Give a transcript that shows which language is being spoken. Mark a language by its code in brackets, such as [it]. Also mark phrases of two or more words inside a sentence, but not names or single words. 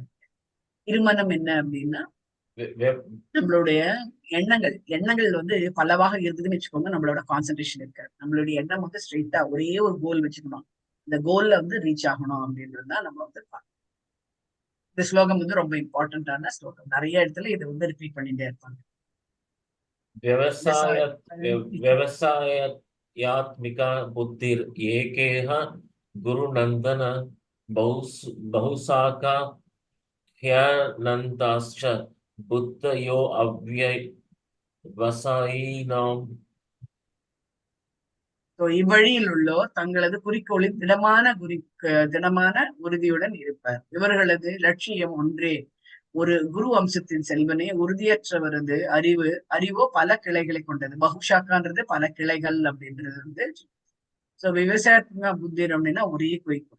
[ta] இருமனம் என்ன அப்படின்னா நம்மளுடைய எண்ணங்கள் வந்து பலவாக இருக்குதுன்னு வச்சுக்கோங்க, நம்மளோட கான்சென்ட்ரேஷன் இருக்காது. நம்மளுடைய எண்ணம் வந்து ஸ்ட்ரெயிட்டா ஒரே ஒரு கோல் வச்சுக்கணும், இந்த கோல்ல வந்து ரீச் ஆகணும் அப்படின்றதுதான் நம்ம வந்து இந்த ஸ்லோகம் வந்து ரொம்ப இம்பார்ட்டன்டான ஸ்லோகம். நிறைய இடத்துல இதை வந்து ரிப்பீட் பண்ணிட்டே இருப்பாங்க. [sa] व्यवसायात्मिका बुद्धिर एकेह गुरुनंदन बहुशाखा ह्यनन्ताश्च बुद्धयो अव्यवसायिनां. [ta] இவ்வழியில் உள்ளோர் தங்களது குறிக்கோளில் திடமான உறுதியுடன் இருப்பர். இவர்களது லட்சியம் ஒன்றே, ஒரு குரு வம்சத்தின் செல்வனே, உறுதியற்றவரது அறிவோ பல கிளைகளை கொண்டது. பகுஷாக்கான்றது பல கிளைகள் அப்படின்றது வந்து விவசாயத்துக்கு புத்திரம் அப்படின்னா ஒரே குறிக்கோள்.